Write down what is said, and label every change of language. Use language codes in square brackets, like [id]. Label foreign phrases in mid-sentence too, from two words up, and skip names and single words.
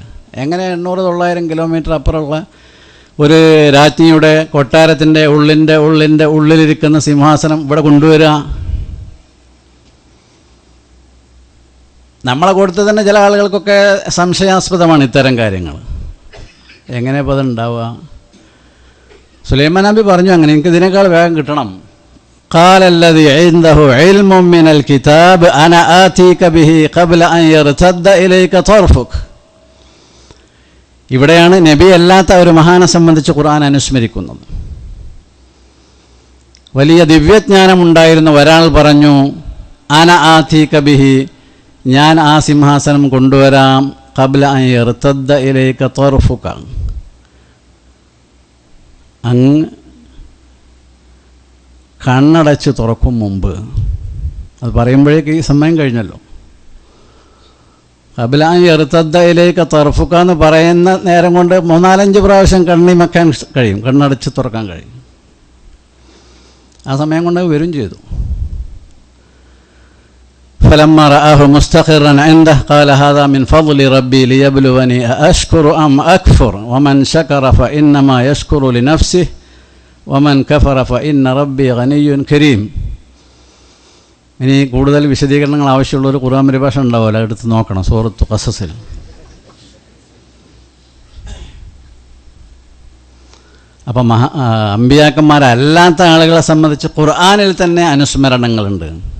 [ml] എങ്ങനെ 800-900 കിലോമീറ്റർ അപ്പുറമുള്ള ഒരു രാജ്ഞിയുടെ കൊട്ടാരത്തിൻ്റെ ഉള്ളിലിരിക്കുന്ന സിംഹാസനം ഇവിടെ കൊണ്ടുവരിക? നമ്മളെ കൂട്ടത്തിൽ തന്നെ ചില ആളുകൾക്കൊക്കെ സംശയാസ്പദമാണ് ഇത്തരം കാര്യങ്ങൾ. എങ്ങനെ ഇപ്പോൾ അതുണ്ടാവുക? സുലൈമാൻ നബി പറഞ്ഞു, അങ്ങനെ എനിക്ക് ഇതിനേക്കാൾ വേഗം കിട്ടണം. [ar] قال الذي عنده علم من الكتاب أنا آتيك به قبل أن يرتد إليك طرفك. [ml] ഇവിടെയാണ് നബി അല്ലാത്ത ഒരു മഹാനെ സംബന്ധിച്ച് ഖുർആൻ അനുസ്മരിക്കുന്നത്. വലിയ ദിവ്യജ്ഞാനമുണ്ടായിരുന്ന ഒരാൾ പറഞ്ഞു, [ar] أنا آتيك به, [ml] ഞാൻ ആ സിംഹാസനം കൊണ്ടുവരാം, [ar] قبل أن يرتد إليك طرفك, [ml] അങ്ങ് കണ്ണടച്ച് തുറക്കും മുമ്പ്. അത് പറയുമ്പോഴേക്ക് ഈ സമയം കഴിഞ്ഞല്ലോ. [ar] قبل أن يرتد إليك طرفك [ml] എന്ന് പറയുന്ന നേരം കൊണ്ട് 3-4 പ്രാവശ്യം കണ്ണിമക്കാൻ കഴിയും, കണ്ണടച്ച് തുറക്കാൻ കഴിയും. ആ സമയം കൊണ്ട് വരും ചെയ്തു. [ar] فلما رآه مستقرا عنده قال هذا من فضل ربي ليبلوني أشكر أم أكفر ومن شكر فإنما يشكر لنفسه ومن كفر فإن ربي غني كريم. [ml] ഇനി കൂടുതൽ വിശദീകരണങ്ങൾ ആവശ്യമുള്ളൊരു ഖുർആൻ പരിഭാഷ ഉണ്ടാവുമല്ലോ, എടുത്ത് നോക്കണം സൂറത്ത് ഖസസിൽ. അപ്പം അമ്പിയാക്കന്മാരല്ലാത്ത ആളുകളെ സംബന്ധിച്ച് ഖുർആനിൽ തന്നെ അനുസ്മരണങ്ങളുണ്ട്.